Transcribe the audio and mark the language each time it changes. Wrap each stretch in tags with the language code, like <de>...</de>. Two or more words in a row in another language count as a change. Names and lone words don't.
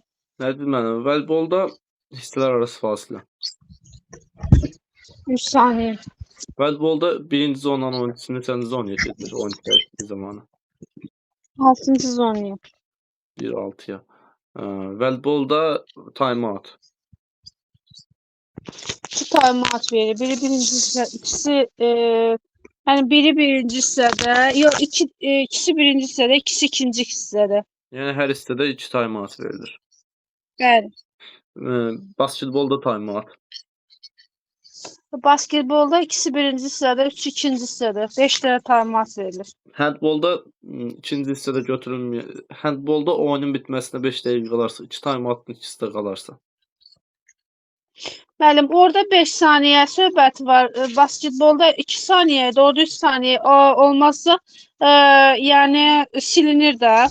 <az>Nərgiz müəllim, voleybolda hissələr arası fasilə. 3 saniyə. Voleybolda birinci zonan oyunçusu neçənci zonaya gedir oyun dəyişdiyi zamanı? 6-cı zonaya. 1-6-ya. Voleybolda time-out. 2 time-out verir. Biri birinci hissə, ikisi yəni biri birinci hissədə, yox ikisi birinci hissədə, ikisi ikinci hissədə. Yəni hər hissədə 2 time-out verilir. Bəli. Basketbolda time-out. Basketbolda ikisi birinci hissədə, 3 ikinci hissədə, 5 dənə time-out verilir. Handbolda ikinci hissədə götürülmür. Handbolda oyunun bitməsinə 5 dəqiqə qalarsa, 2 time-outun ikisi də qalarsa. Müəllim, orada 5 saniyə söhbət var. Basketbolda 2 saniyədir, orada 3 saniyə olmazsa, yəni silinir də.</az>